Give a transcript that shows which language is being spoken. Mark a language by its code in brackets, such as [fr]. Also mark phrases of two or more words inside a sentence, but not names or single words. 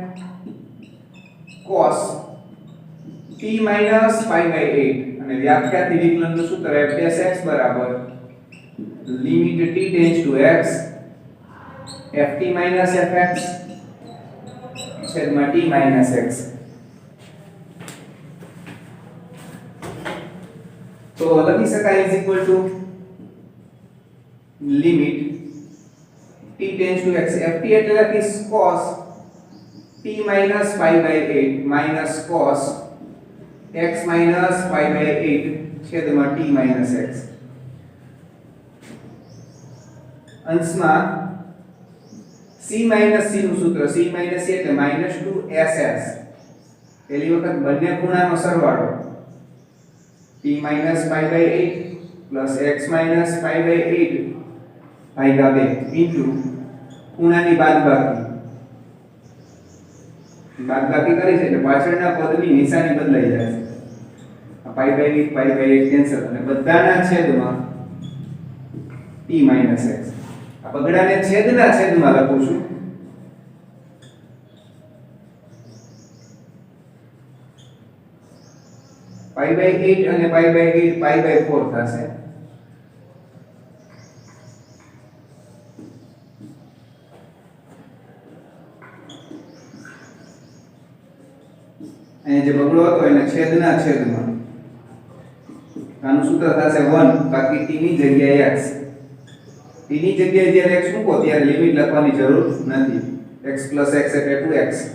[en] cos t minus pi by 8 [gu] અને વ્યાખ્યાથી વિકલનનું સૂત્ર fx બરાબર [en] limit t tends to x ft minus fx [gu] છેદમાં [en] t minus x [gu] તો લખી શકાય [en] is equal to limit t tends to x ft [gu] એટલે લખીશ [en] cos t minus pi by 8 minus cos x minus pi by 8 છેદમાં t minus x [gu] અંશમાં [en] c minus c [gu] નું સૂત્ર [en] c minus c [gu] એટલે -2ss પહેલી વખત બંને ખૂણાનો સરવાળો [en] t minus pi by 8 plus x minus pi by 8 [gu] ભાગ્યા 2 into ખૂણાની બાદબાકી કરી છે એટલે પાછળના પદની નિશાની બદલાઈ જાય છે આ [en] pi by 8 [gu] કેન્સલ અને બધાના છેદમાં [en] t minus x [gu] આ બગડાને છેદના છેદમાં લખું છું [en] pi by 8 અને pi by 8 pi by 4 થશે [gu] અને જે બગડો હતો એને છેદના છેદમાં આનું સૂત્ર થશે 1 બાકી t ની જગ્યાએ x t ની જગ્યાએ જ્યારે x મૂકો ત્યારે લિમિટ લખવાની જરૂર નથી x + x એટલે 2x